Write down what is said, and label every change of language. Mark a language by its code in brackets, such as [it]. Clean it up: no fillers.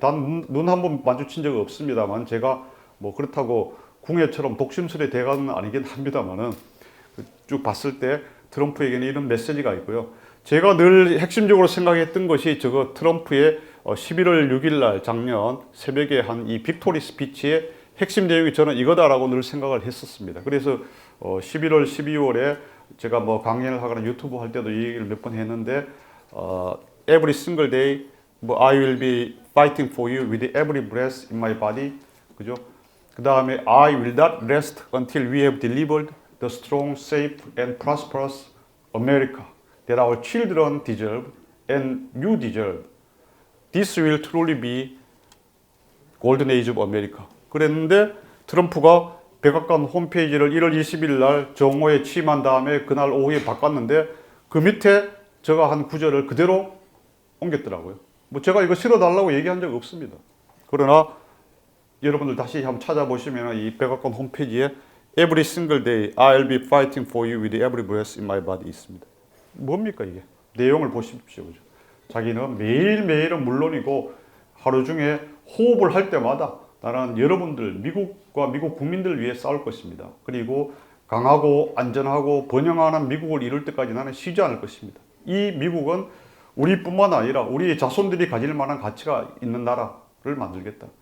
[ko] 단 눈 한 번 마주친 적 없습니다만 제가 그렇다고 궁예처럼 독심술의 대가는 아니긴 합니다만은 쭉 봤을 때 트럼프에게는 이런 메시지가 있고요. 제가 늘 핵심적으로 생각했던 것이 저거 트럼프의 11월 6일 날 작년 새벽에 한 이 빅토리 스피치의 핵심 내용이 저는 이거다라고 늘 생각을 했었습니다. 그래서 11월, 12월에 제가 강연을 하거나 유튜브 할 때도 이 얘기를 몇 번 했는데 [en] every single day I will be fighting for you with every breath in my body. [ko] 그죠? [en] 그 다음에 I will not rest until we have delivered the strong, safe and prosperous America that our children deserve and you deserve. This will truly be golden age of America. [ko] 그랬는데 트럼프가 백악관 홈페이지를 1월 20일 날 정오에 취임한 다음에 그날 오후에 바꿨는데 그 밑에 제가 한 구절을 그대로 옮겼더라고요. 제가 이거 실어달라고 얘기한 적 없습니다. 그러나 여러분들 다시 한번 찾아보시면 이 백악관 홈페이지에 [en] Every single day I'll be fighting for you with every breath in my body [ko] 있습니다. 뭡니까 이게? 내용을 보십시오. 자기는 매일매일은 물론이고 하루 중에 호흡을 할 때마다 나는 여러분들, 미국과 미국 국민들을 위해 싸울 것입니다. 그리고 강하고 안전하고 번영하는 미국을 이룰 때까지 나는 쉬지 않을 것입니다. 이 미국은 우리뿐만 아니라 우리의 자손들이 가질 만한 가치가 있는 나라를 만들겠다.